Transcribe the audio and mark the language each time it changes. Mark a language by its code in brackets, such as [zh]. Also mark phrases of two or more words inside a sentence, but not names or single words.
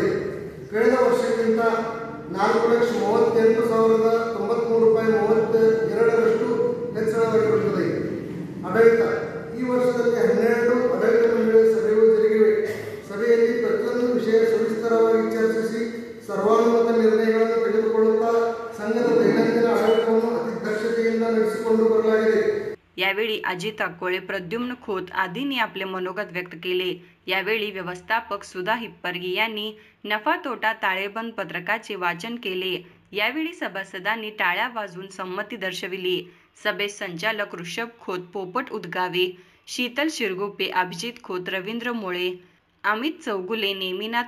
[kn] ಕಳೆದ ವರ್ಷಕ್ಕಿಂತ 4,38,093 ರೂಪಾಯಿ 32% ಹೆಚ್ಚಳವಾಗಿರುತ್ತದೆ. ಆಡಳಿತ: ಈ ವರ್ಷದಲ್ಲಿ 12 ಆಡಳಿತ ಮಂಡಳಿ ಸಭೆಗಳು ಜರುಗಿವೆ. ಸಭೆಯಲ್ಲಿ ಪ್ರತಿಯೊಂದು ವಿಷಯ ಸವಿಸ್ತರವಾಗಿ ಚರ್ಚಿಸಿ ಸರ್ವಾನುಮತ ನಿರ್ಣಯಗಳನ್ನು ತೆಗೆದುಕೊಳ್ಳುತ್ತಾ ಸಂಘದ ದೈನಂದಿನ ಆಡಳಿತವನ್ನು ಅತಿ ದಕ್ಷತೆಯಿಂದ ನಡೆಸಿಕೊಂಡು बरलाಗಿದೆ. [mr] यावेळी अजित अक्कोळे, प्रद्युम्न खोत आदींनी आपले मनोगत व्यक्त केले. यावेळी व्यवस्थापक सुधा हिप्परगी यांनी नफा तोटा ताळेबंद पत्रकाचे वाचन केले. यावेळी सभासदांनी टाळ्या वाजवून संमती दर्शविली. सभेत संचालक ऋषभ खोत, पोपट उदगावे, शीतल शिरगुप्पे, अभिजित खोत, रवींद्र मोळे, अमित चौगुले, नेमिनाथ